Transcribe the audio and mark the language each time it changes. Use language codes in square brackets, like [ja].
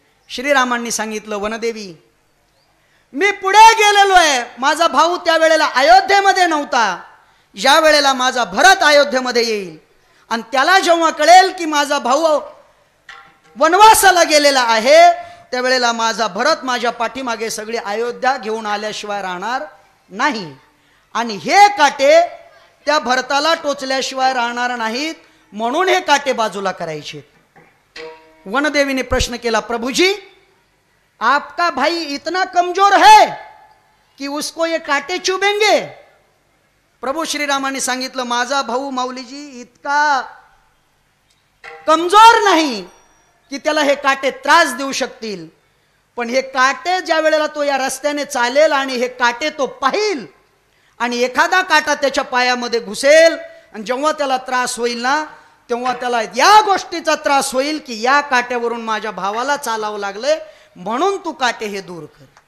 [mr] श्रीरामांनी सांगितलं वनदेवी मी पुढे गेलेलो आहे, माझा भाऊ त्यावेळेला अयोध्येमध्ये नव्हता, ज्या वेळेला माझा भरत अयोध्येमध्ये येईल आणि त्याला जेव्हा कळेल की माझा भाऊ वनवासाला गेलेला आहे त्यावेळेला माझा भरत माझ्या पाठीमागे सगळी अयोध्या घेऊन आल्याशिवाय राहणार नाही. आणि हे काटे त्या भरताला टोचल्याशिवाय राहणार नाहीत, म्हणून हे काटे बाजूला करायचे. वनदेवीने प्रश्न केला, [hi] प्रभुजी आपका भाई इतना कमजोर है कि उसको ये काटे चुभेंगे? [mr] प्रभू श्रीरामाने सांगितलं, माझा भाऊ माऊलीजी इतका कमजोर नाही की त्याला हे काटे त्रास देऊ शकतील, पण हे काटे ज्या वेळेला तो या रस्त्याने चालेल आणि हे काटे तो पाहिल आणि एखादा काटा त्याच्या पायामध्ये घुसेल आणि जेव्हा त्याला त्रास होईल ना, तेव्हा त्याला या गोष्टीचा त्रास होईल की या काट्यावरून माझ्या भावाला चालावं लागलंय, म्हणून तू काटे हे दूर कर.